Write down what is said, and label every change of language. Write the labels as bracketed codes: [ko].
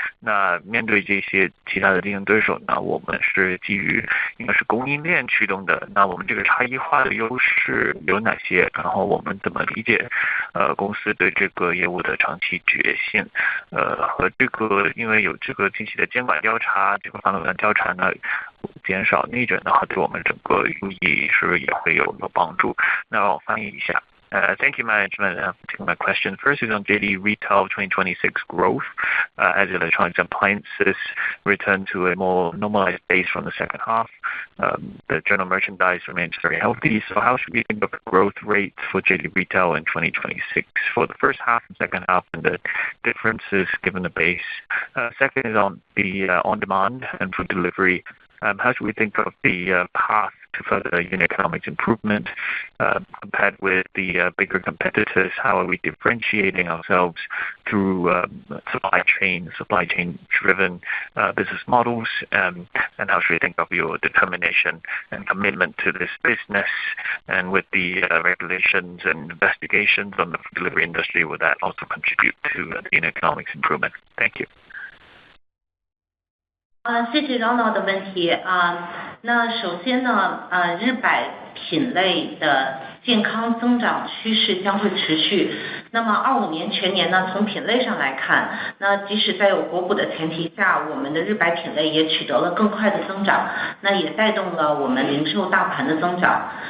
[zh] 那面对这些其他的竞争对手呢，我们是基于应该是供应链驱动的，那我们这个差异化的优势有哪些？然后我们怎么理解公司对这个业务的长期决心？和这个因为有这个近期的监管调查，这个反垄断调查呢减少内卷的话，对我们整个UE是不是也会有帮助？那让我翻译一下。 [en] Thank you, management, for taking my question. First is on JD Retail 2026 growth, as electronics and appliances return to a more normalized base from the second half. The general merchandise remains very healthy. So how should we think of the growth rate for JD Retail in 2026 for the first half and second half and the differences given the base? Second is on the on-demand and food delivery. How should we think of the path to further unit economics improvement compared with the bigger competitors? How are we differentiating ourselves through supply chain driven business models? And how should we think of your determination and commitment to this business? And with the regulations and investigations on the delivery industry, will that also contribute to the unit economics improvement? Thank you. [zh] 谢谢 Ronald 的问题。那首先呢，日百品类的健康增长趋势将会持续。那么25年全年呢，从品类上来看，那即使在有国补的前提下，我们的日白品类也取得了更快的增长，那也带动了我们零售大盘的增长。